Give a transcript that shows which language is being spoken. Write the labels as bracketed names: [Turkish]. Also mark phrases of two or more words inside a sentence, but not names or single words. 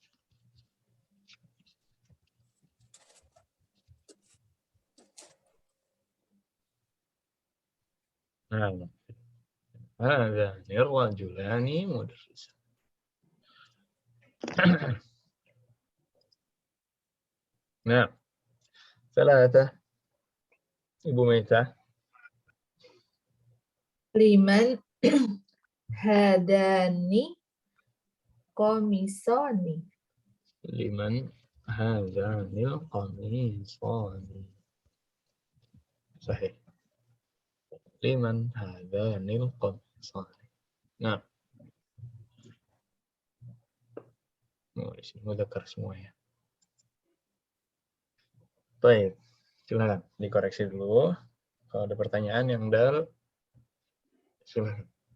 [Arabic] هذان رجلان مدرسان. Nah, ثلاثة. [Indonesian] Ibu Meta. [Arabic] لمن هذان قميصان. لمن هذان القميصان. Sahih. لمن هذان القميصان. [Indonesian] Nah. Di sini mudzakkar semua ya. Baik. Silakan dikoreksi dulu. Kalau ada pertanyaan yang dal, silakan.